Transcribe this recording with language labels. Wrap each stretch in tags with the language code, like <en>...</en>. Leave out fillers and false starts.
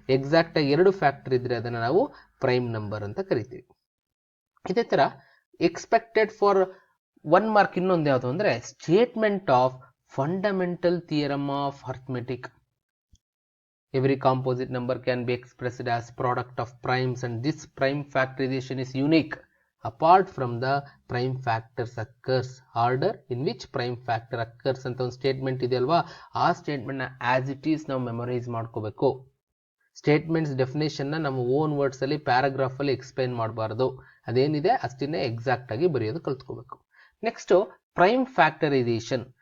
<kn>Exact ಆಗಿ 2 factor ಇದ್ರೆ ಅದನ್ನು ನಾವು ಪ್ರೈಮ್ ನಂಬರ್ ಅಂತ ಕರಿತೀವಿ. ಇದೇ ತರ ಎಕ್ಸ್ಪೆಕ್ಟೆಡ್ ಫಾರ್ 1 ಮಾರ್ಕ್ ಇನ್ನೊಂದು ಯಾವುದು ಅಂದ್ರೆ statement of fundamental theorem of arithmetic.</kn> <en>Every composite number can be expressed as product of primes and this prime factorization is unique apart from the prime factors occurs. Order in which prime factor occurs</en> <kn>ಅಂತ ಒಂದು statement ಇದೆ ಅಲ್ವಾ, ಆ statement ನ as it is ನಾವು memorise ಮಾಡ್ಕೋಬೇಕು. Statements definition ನ ನಮ್ಮ ಓನ್ ವರ್ಡ್ಸ್ ಅಲ್ಲಿ ಪ್ಯಾರಾಗ್ರಾಫ್ ಅಲ್ಲಿ ಎಕ್ಸ್ಪ್ಲೈನ್ ಮಾಡಬಾರ್ದು. ಅದೇನಿದೆ ಅಷ್ಟನ್ನೇ ಎಕ್ಸಾಕ್ಟ್ ಆಗಿ ಬರೆಯೋದು ಕಲ್ತ್ಕೋಬೇಕು. Next prime factorisation.</kn>